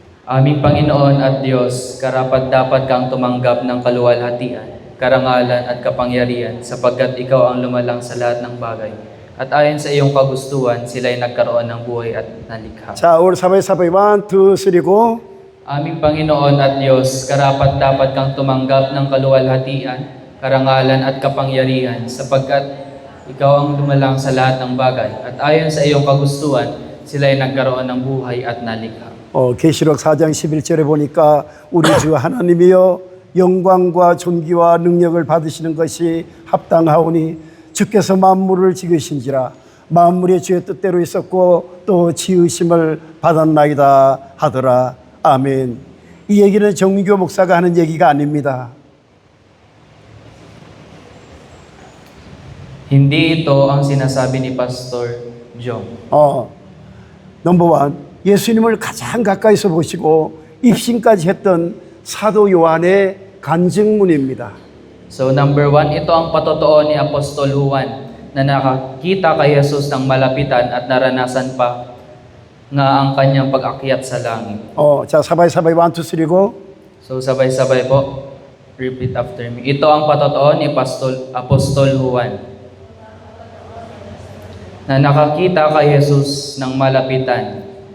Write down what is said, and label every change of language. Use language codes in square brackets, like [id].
[tl] Aming Panginoon at Diyos, karapat-dapat kang tumanggap ng kaluwalhatian, karangalan at kapangyarihan sapagkat ikaw ang lumalang sa lahat ng bagay. At ayon sa iyong kagustuhan, sila'y nagkaroon ng buhay at nalikha. [ko] 자, 우리 [tl] sabay-sabay [ko] 1, 2, 3 go. [tl] Aming Panginoon at Diyos, karapat-dapat kang tumanggap ng kaluwalhatian, karangalan at kapangyarihan sapagkat ikaw ang lumalang sa lahat ng bagay. At ayon sa iyong kagustuhan, sila'y nagkaroon ng buhay at nalikha. [ko] 계시록 4장 11절에 보니까 우리 주 하나님이여 영광과 존귀와 능력을 받으시는 것이 합당하오니 주께서 만물을 지으신지라 만물의 주의 뜻대로 있었고 또 지으심을 받았나이다 하더라. 아멘. 이 얘기는 정규 목사가 하는 얘기가 아닙니다. [tl] Hindi ito ang sinasabi ni Pastor Jong. [ko] 넘버 1. 예수님을 가장 가까이서 보시고 입신까지 했던 사도 요한의 간증문입니다. [en] So number 1, [tl] ito ang patotoo ni Apostol Juan na nakakita kay Jesus ng malapitan at naranasan pa nga ang kanyang pag-akyat sa langit. [ko] 자, [tl] sabay-sabay [ko] 1, 2, 3 go. [en] So [tl] sabay-sabay po, [en] repeat after me. [tl] Ito ang patotoo ni Apostol Juan na nakakita kay Jesus ng malapitan